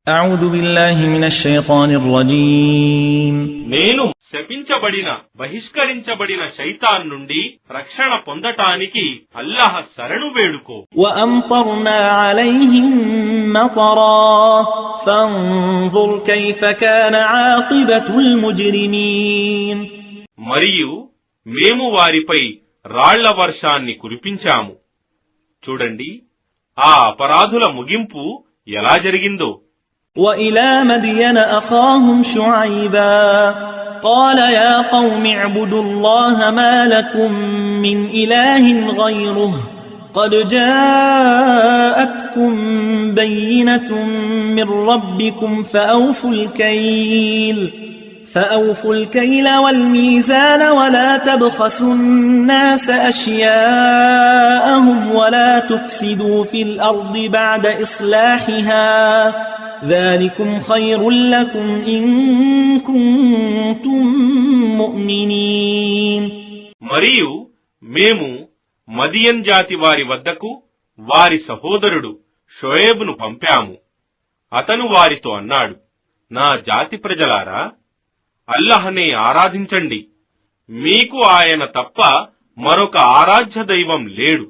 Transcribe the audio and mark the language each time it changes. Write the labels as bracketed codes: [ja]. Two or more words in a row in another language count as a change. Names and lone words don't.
[ar] أعوذ بالله من الشيطان الرجيم [te] నేను శపించబడిన బహిష్కరించబడిన శైతాన్ నుండి రక్షణ పొందటానికి అల్లాహ్ శరణు వేడుకో. [ar] وأمطرنا عليهم مطرا فانظر كيف كان عاقبة المجرمين. [te] మరియు మేము వారిపై రాళ్ల వర్షాన్ని కురిపించాము. చూడండి ఆ అపరాధుల ముగింపు ఎలా జరిగిందో. [ar] وإلى مدين أخاهم شعيبا قال يا قوم اعبدوا الله ما لكم من إله غيره قد جاءتكم بينة من ربكم فأوفوا الكيل والميزان ولا تبخسوا الناس أشياءهم ولا تفسدوا في الأرض بعد إصلاحها ذلكم خير لكم إن كنتم مؤمنين. [te] మరియు మేము మదియన్ జాతి వారి వద్దకు వారి సహోదరుడు షోయేబును పంపాము. అతను వారితో అన్నాడు, నా జాతి ప్రజలారా, అల్లహనే ఆరాధించండి. మీకు ఆయన తప్ప మరొక ఆరాధ్య దైవం లేడు.